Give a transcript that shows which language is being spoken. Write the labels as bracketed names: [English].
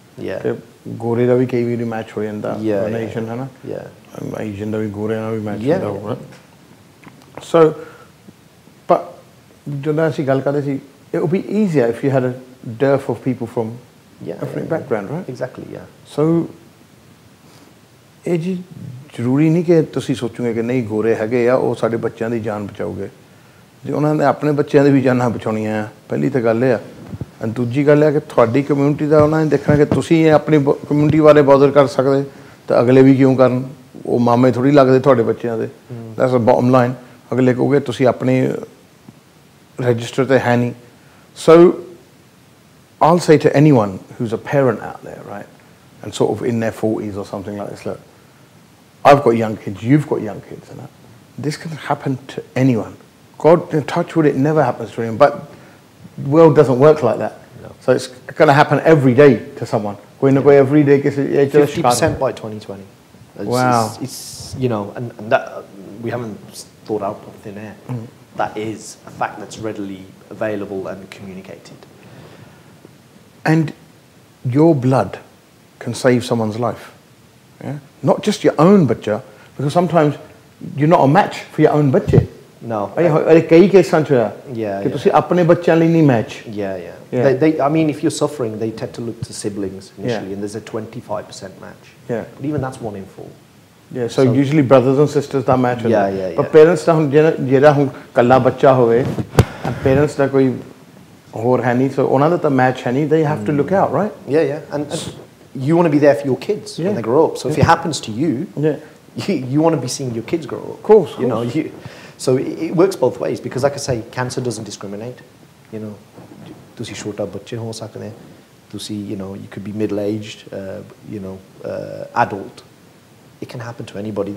[English] Yeah. [Punjabi] Gore da vi kei vi match ho janda. [English] Yeah. [Punjabi] Asian hai na. [English] Yeah. [Punjabi] Asian da vi gore na vi match hunda hoga. [English] So, but [Punjabi] ਜਦੋਂ ਅਸੀਂ ਗੱਲ ਕਰਦੇ ਸੀ, [English] it would be easier if you had a dearth of people from ethnic background, right? Exactly, yeah. [Punjabi] So, ਇਹ ਜੀ ਜ਼ਰੂਰੀ ਨਹੀਂ ਕਿ ਤੁਸੀਂ ਸੋਚੋਗੇ ਕਿ ਨਹੀਂ ਗੋਰੇ ਹੈਗੇ ਆ ਉਹ ਸਾਡੇ ਬੱਚਿਆਂ ਦੀ ਜਾਨ ਬਚਾਓਗੇ ਜੇ ਉਹਨਾਂ ਨੇ ਆਪਣੇ ਬੱਚਿਆਂ ਦੀ ਵੀ ਜਾਨਾਂ ਬਚਾਉਣੀਆਂ ਆ ਪਹਿਲੀ ਤਾਂ ਗੱਲ ਇਹ ਆ ਦੂਜੀ ਗੱਲ ਹੈ ਕਿ ਤੁਹਾਡੀ ਕਮਿਊਨਿਟੀ ਦਾ ਉਹਨਾਂ ਨੇ ਦੇਖਣਾ ਕਿ ਤੁਸੀਂ ਆਪਣੀ ਕਮਿਊਨਿਟੀ ਬਾਰੇ ਬੌਦਰ ਕਰ ਸਕਦੇ ਤਾਂ ਅਗਲੇ ਵੀ ਕਿਉਂ ਕਰਨ ਉਹ ਮਾਮੇ ਥੋੜੀ ਲੱਗਦੇ ਤੁਹਾਡੇ ਬੱਚਿਆਂ ਦੇ [English] that's a bottom line [Punjabi] ਅਗਲੇ ਕਹੋਗੇ ਤੁਸੀਂ ਆਪਣੀ register ਤੇ ਹੈ ਨਹੀਂ so [English] I'll say to anyone who's a parent out there right and sort of in their 40s or something like this look I've got young kids, you've got young kids, and this can happen to anyone. God, touch wood, it never happens to anyone, but the world doesn't work like that. No. So it's going to happen every day to someone. Going to go every day. 50% by 2020. Wow. It's you know, and that we haven't thought out of thin air. That is a fact that's readily available and communicated. And your blood can save someone's life. Yeah? Not just your own bachcha, because sometimes you're not a match for your own bachche. No. [Punjabi] कई केसां च [English] Yeah. [Punjabi] कि ਤੁਸੀਂ ਆਪਣੇ ਬੱਚਿਆਂ ਲਈ ਨਹੀਂ match. [English] Yeah. They, I mean, if you're suffering, they tend to look to siblings initially, and there's a 25% match. Yeah. But even that's 1 in 4. Yeah. So usually brothers and sisters [Punjabi] ਦਾ match ਹੁੰਦਾ. [English] Yeah. [Punjabi] But parents ਦਾ ਹੁਣ ਜਿਹੜਾ ਹੁਣ ਕੱਲਾ ਬੱਚਾ ਹੋਵੇ, parents ਦਾ ਕੋਈ ਹੋਰ ਹੈ ਨਹੀਂ, so ਉਹਨਾਂ ਦਾ ਤਾਂ match ਹੈ ਨਹੀਂ. [English] They have to look out, right? Yeah. And you want to be there for your kids when they grow up. So if it happens to you, you want to be seeing your kids grow up. Of course. You know, so it works both ways because, like I say, cancer doesn't discriminate. You know, [Punjabi] ਤੁਸੀਂ ਛੋਟਾ ਬੱਚੇ ਹੋ ਸਕਦੇ, ਤੁਸੀਂ, [English] you know, you could be middle-aged, you know, adult. It can happen to anybody.